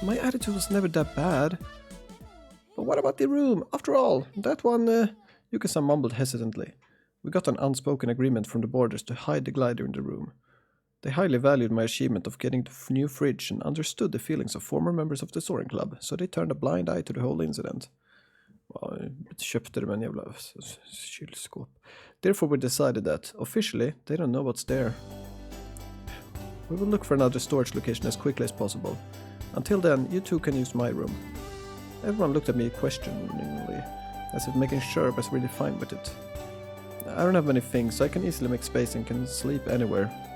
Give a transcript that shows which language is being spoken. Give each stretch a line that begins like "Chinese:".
English: My attitude was never that bad. But what about the room? After all, that one... Yuka-san mumbled hesitantly. We got an unspoken agreement from the boarders to hide the glider in the room. They highly valued my achievement of getting the new fridge and understood the feelings of former members of the Soaring Club, so they turned a blind eye to the whole incident.
Swedish: Köpte de en jävla kylskåp.
English: Therefore we decided that, officially, they don't know what's there. We will look for another storage location as quickly as possible. Until then, you two can use my room. Everyone looked at me questioningly, as if making sure I was really fine with it. I don't have many things, so I can easily make space and can sleep anywhere.